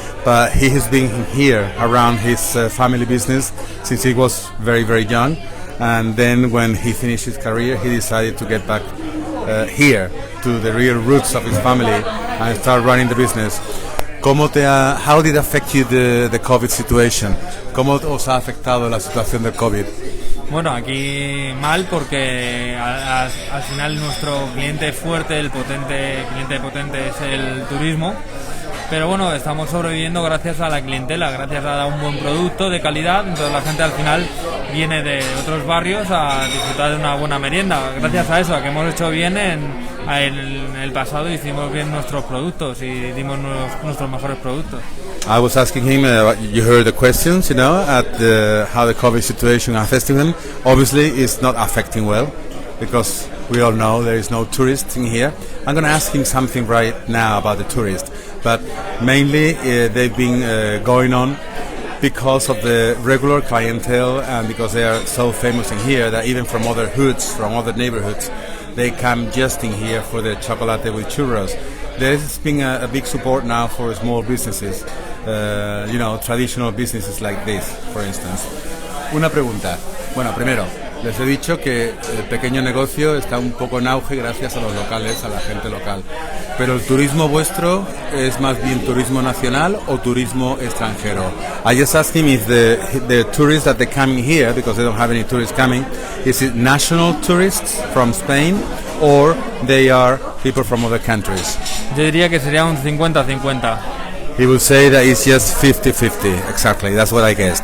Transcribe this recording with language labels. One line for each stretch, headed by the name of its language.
English: But he has been here around his family business since he was very, very young. And then when he finished his career, he decided to get back here to the real roots of his family and start running the business. How did it affect you the COVID situation?
Spanish: ¿Cómo os ha afectado la situación del COVID? Bueno, aquí mal, porque al final nuestro cliente fuerte, cliente potente es el turismo. Pero bueno, estamos sobreviviendo gracias a la clientela, gracias a un buen producto de calidad. Entonces la gente al final viene de otros barrios a disfrutar de una buena merienda. Gracias a eso, a que hemos hecho bien en el pasado, hicimos bien nuestros productos y dimos nuestros mejores productos.
English: I was asking him, you heard the questions, at how the COVID situation affecting him. Obviously, it's not affecting well, because we all know there is no tourists in here. I'm going to ask him something right now about the tourists. But mainly they've been going on because of the regular clientele, and because they are so famous in here that even from other hoods, from other neighborhoods, they come just in here for the chocolate with churros. There's been a big support now for small businesses, traditional businesses like this, for instance.
Spanish: Una pregunta. Bueno, primero, les he dicho que el pequeño negocio está un poco en auge gracias a los locales, a la gente local. Pero el turismo vuestro es más bien turismo nacional o turismo extranjero.
English: I just asked him if the tourists that they coming here, because they don't have any tourists coming, is it national tourists from Spain or they are people from other countries?
Spanish: Yo diría que sería un 50-50.
English: He will say that it's just 50-50, exactly, that's what I guessed.